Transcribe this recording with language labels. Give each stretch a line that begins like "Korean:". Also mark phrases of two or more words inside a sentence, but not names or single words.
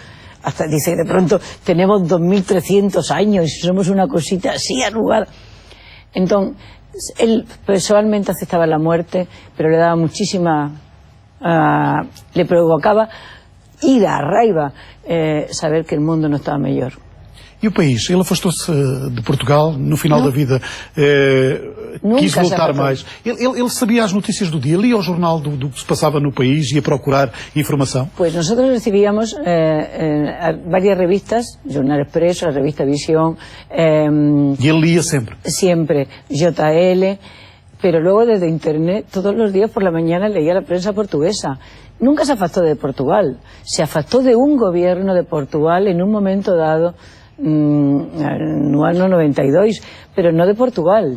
Spanish: Hasta dice, de pronto tenemos 2300 años y somos una cosita así arrugada. Entonces, Él personalmente aceptaba la muerte, pero le daba muchísima... le provocaba ira, raiva, saber que el mundo no estaba mejor.
Portuguese: E o país? Ele afastou-se de Portugal, no final da vida quis Nunca se voltar afastou. mais. Ele sabia as notícias do dia, lia o jornal do que se passava no país, ia procurar informação.
Spanish: Pues nosotros recibíamos varias revistas, Jornal Expreso, la revista Visión,
Portuguese: E ele lia sempre.
Spanish: siempre JL, pero luego desde Internet, todos los días por la mañana leía la prensa portuguesa. Nunca se afastó de Portugal, se afastó de un gobierno de Portugal en un momento dado, no año 92, pero no de Portugal.